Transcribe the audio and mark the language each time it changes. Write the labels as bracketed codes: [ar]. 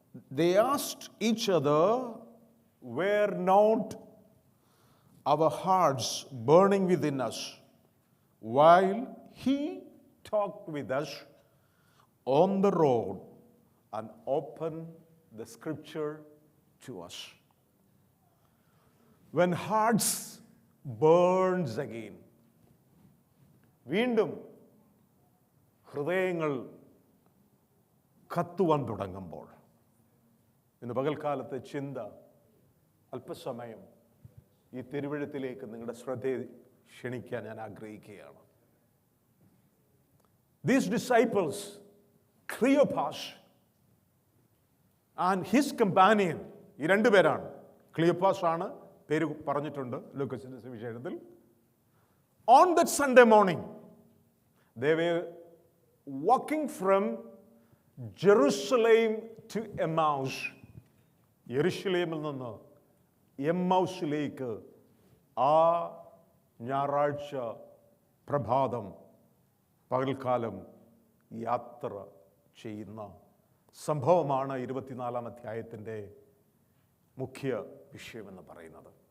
[en] They asked each other, were not our hearts burning within us while he talked with us on the road and opened the scripture to us? When hearts burns again, [ml] വീണ്ടും ഹൃദയങ്ങൾ കത്തുവാൻ തുടങ്ങുമ്പോൾ, ഇന്ന് പകൽക്കാലത്തെ ചിന്ത അല്പസമയം ഈ തിരുവഴുത്തിലേക്ക് നിങ്ങളുടെ ശ്രദ്ധയെ ക്ഷണിക്കാൻ ഞാൻ ആഗ്രഹിക്കുകയാണ്. [en] These disciples, Cleopas and his companion, [ml] ഈ രണ്ടുപേരാണ്. ക്ലിയോപ്പാസ് ആണ് പേര് പറഞ്ഞിട്ടുണ്ട് ലൂക്കോസിന്റെ സുവിശേഷത്തിൽ. [en] On that Sunday morning, they were walking from Jerusalem to Emmaus. [ml] യെരുശലേമിൽ നിന്ന് എമ്മൗസിലേക്ക് ആ ഞായറാഴ്ച പ്രഭാതം പകൽക്കാലം യാത്ര ചെയ്യുന്ന സംഭവമാണ് 24-ാം അധ്യായത്തിൻ്റെ മുഖ്യ വിഷയമെന്ന് പറയുന്നത്.